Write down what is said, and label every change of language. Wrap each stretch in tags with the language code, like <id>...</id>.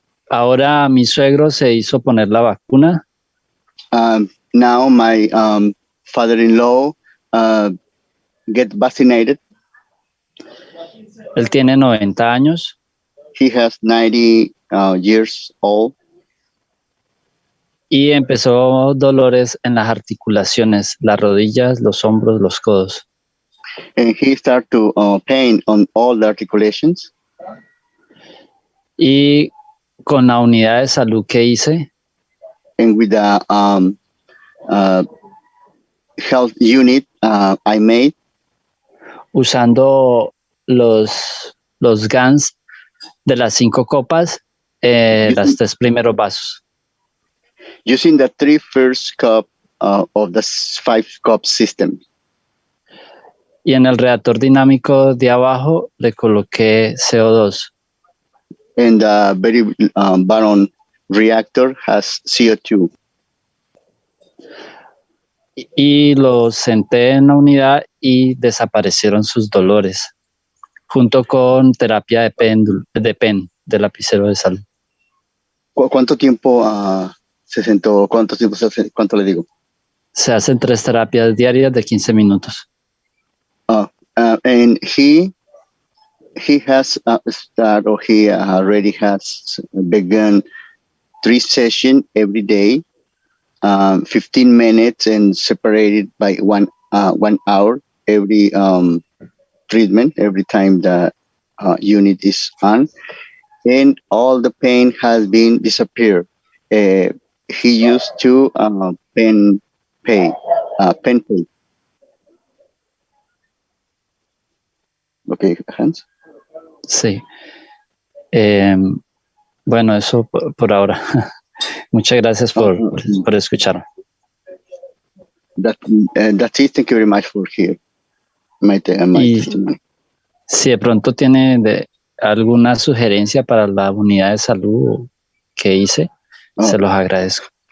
<es>Ahora mi suegro se hizo poner la vacuna.</es> <en>Now my father-in-law get vaccinated.</en> <es>Él tiene 90 años.</es> <en>He has 90 years old.</en> <es>Y empezó dolores en las articulaciones, las rodillas, los hombros, los codos.</es> <en>And he started to pain on all the articulations.</en> <es>Y con la unidad de salud que hice.</es> <en>And with the health unit I made.</en> <es>Usando los GANs de las 5 copas, las 3 primeros vasos.</es> <en>Using the 3 first cup of the 5 cup system.</en> <es>Y en el reactor dinámico de abajo le coloqué CO2.</es> <en>And the very bottom reactor has CO2.</en> <es>Y los senté en la unidad y desaparecieron sus dolores, junto con terapia de PEN, de lapicero de sal. ¿Cuánto tiempo se sentó? ¿Cuánto le digo? Se hacen 3 terapias diarias de 15 minutos.</es> <en>And he has started, or he already has begun 3 sessions every day, 15 minutes, and separated by 1 hour every treatment, every time the unit is on, and all the pain has been disappeared. He used to pen pay. Okay, Hans.</en> <es>Sí. Bueno, eso por ahora. Muchas gracias por escuchar.</es> <en>That's it. Thank you very much for hearing my testimony.</en> <es>Si de pronto tiene alguna sugerencia para la unidad de salud que hice, se los agradezco.</es>